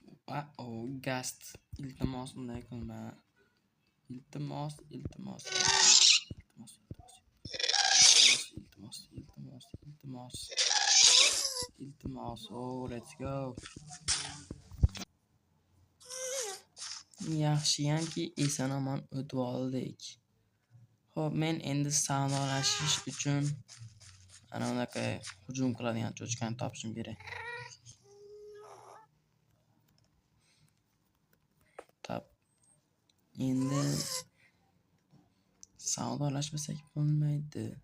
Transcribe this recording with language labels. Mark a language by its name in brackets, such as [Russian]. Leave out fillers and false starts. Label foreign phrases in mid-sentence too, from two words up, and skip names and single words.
[Uzbek] Gast. Iltimos unday qilma. Iltimos. [English] Oh, let's go. [Uzbek] Yaxshiyamki eson-omon o'tib oldik. Xo'p, men endi savdolashish uchun ana unaqa hujum qiladigan cho'chqani topishim kerak. Endi savdolashmasak bo'lmaydi.